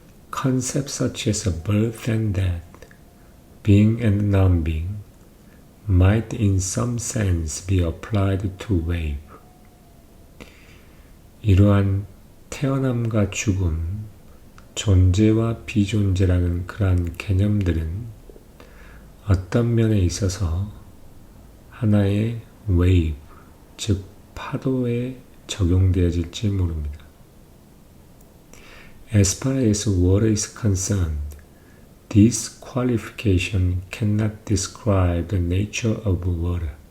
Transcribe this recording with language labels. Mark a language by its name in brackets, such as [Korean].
[English] Concepts such as birth and death, being and non-being, might in some sense be applied to wave. [Korean] 이러한 태어남과 죽음, 존재와 비존재라는 그러한 개념들은 어떤 면에 있어서 하나의 wave, 즉 파도에 적용되어질지 모릅니다. [English] As far as water is concerned, this qualification cannot describe the nature of water.